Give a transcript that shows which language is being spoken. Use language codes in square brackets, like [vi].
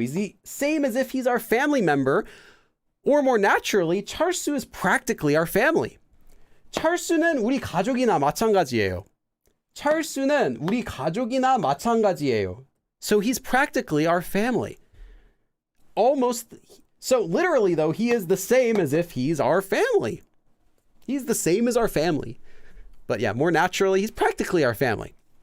[en] He's the same as if he's our family member, or more naturally, 철수 is practically our family. [ko] 철수는 우리 가족이나 마찬가지예요. 철수는 우리 가족이나 마찬가지예요. [en] So he's practically our family. Almost. So literally though, he is the same as if he's our family. He's the same as our family. But yeah, more naturally, he's practically our family.